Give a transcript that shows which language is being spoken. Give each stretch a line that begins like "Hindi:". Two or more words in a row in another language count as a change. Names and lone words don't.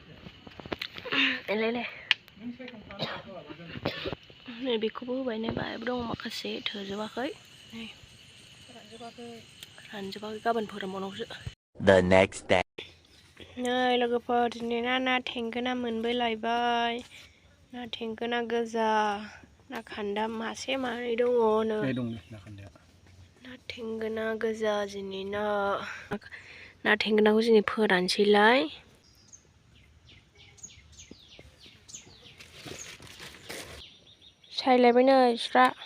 Bodo: नै बेखौबो होबाय नै बाहायबो दङ माखासे थोजोबाखै नै रानजोबाखै गाबोन फोरानबावनांगौसो
English: The next day
Bodo: नै लोगोफोर दिनै ना थेंगोना मोनबोलायबाय ना थेंगोना गोजा ना खान्दा मासे मानै दङ ना थेंगोना गोजा दिनै ना थेंगोनाखौ जों फोरानसैलाय सायलायबाय नै स्रा